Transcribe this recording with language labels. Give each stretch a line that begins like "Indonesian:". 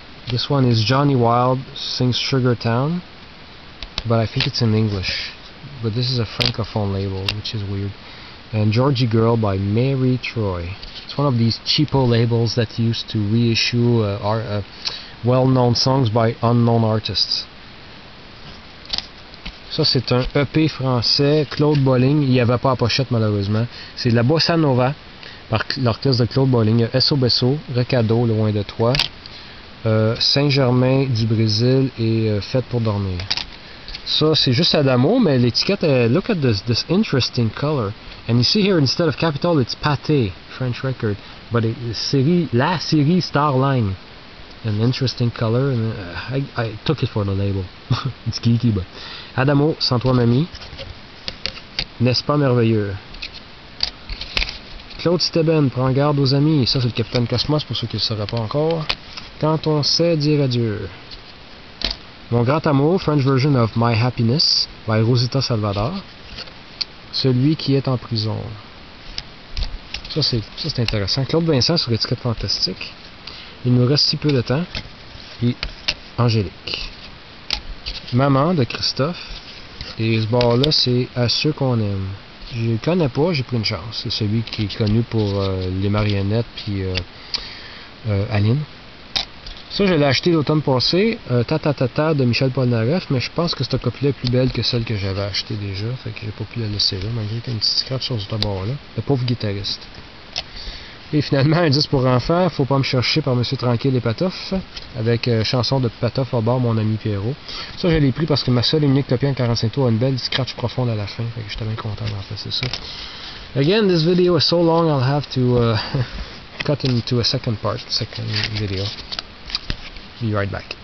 English: This one is Johnny Wilde sings Sugar Town, but I think it's in English. But this is a francophone label, which is weird. And Georgie Girl by Mary Troy. It's one of these cheapo labels that used to reissue well-known songs by unknown artists.
French: Ça c'est un EP français, Claude Bolling, il n'y avait pas à pochette malheureusement. C'est de la bossa nova par l'orchestre de Claude Bolling. Esso Besso, Recado, Loin de toi, Saint-Germain du Brésil et Fête pour dormir. Ça c'est juste Adamo, mais l'étiquette,
English: look at this interesting color. And you see here, instead of capital, it's Pâté, French record. But la série Starline. An interesting color, and I took it for the label. It's geeky, but... Adamo, Sans toi mamie.
French: N'est-ce pas merveilleux? Claude Steben, Prends garde aux amis. Ça, c'est le Capitaine Cosmos, pour ceux qui ne le sauraient pas encore. Quand on sait dire adieu.
English: Mon grand amour, French version of My Happiness, by Rosita Salvador.
French: Celui qui est en prison. Ça, c'est intéressant. Claude Vincent sur l'étiquette fantastique. Il nous reste si peu de temps. Et Angélique. Maman de Christophe. Et ce bar-là, c'est À ceux qu'on aime. Je le connais pas, j'ai pris une chance. C'est celui qui est connu pour les marionnettes puis Aline. Ça, je l'ai acheté l'automne passé. Ta de Michel Polnareff, mais je pense que cette copie-là est plus belle que celle que j'avais achetée déjà. Fait que j'ai pas pu la laisser là, malgré qu'il y a une petite scratch sur ce bord-là. Le pauvre guitariste. Et finalement, un disque pour enfants, Faut pas me chercher par Monsieur Tranquille et Patoff, avec chanson de Patoff au bord, mon ami Pierrot. Ça, je l'ai pris parce que ma seule et unique copie en 45 tours a une belle scratch profonde à la fin. Fait que j'étais bien content d'en faire ça.
English: Again, this video is so long, I'll have to cut into a second video. Be right back.